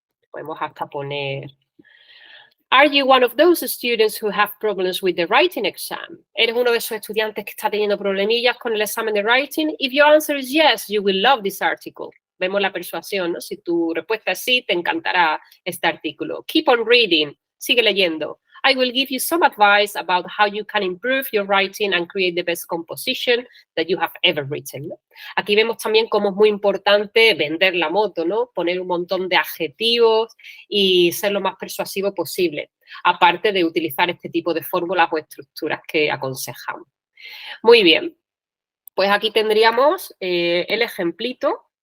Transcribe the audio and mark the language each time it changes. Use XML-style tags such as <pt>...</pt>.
<es>Podemos hasta poner:</es> <en>Are you one of those students who have problems with the writing exam?</en> <es>¿Eres uno de esos estudiantes que está teniendo problemillas con el examen de writing?</es> <en>If your answer is yes, you will love this article.</en> <es>Vemos la persuasión, ¿no? Si tu respuesta es sí, te encantará este artículo.</es> <en>Keep on reading.</en> <es>Sigue leyendo.</es> <en>I will give you some advice about how you can improve your writing and create the best composition that you have ever written, ¿no?</en> <es>Aquí vemos también cómo es muy importante vender la moto, ¿no? Poner un montón de adjetivos y ser lo más persuasivo posible, aparte de utilizar este tipo de fórmulas o estructuras que aconsejamos. Muy bien, pues aquí tendríamos el ejemplito.</es>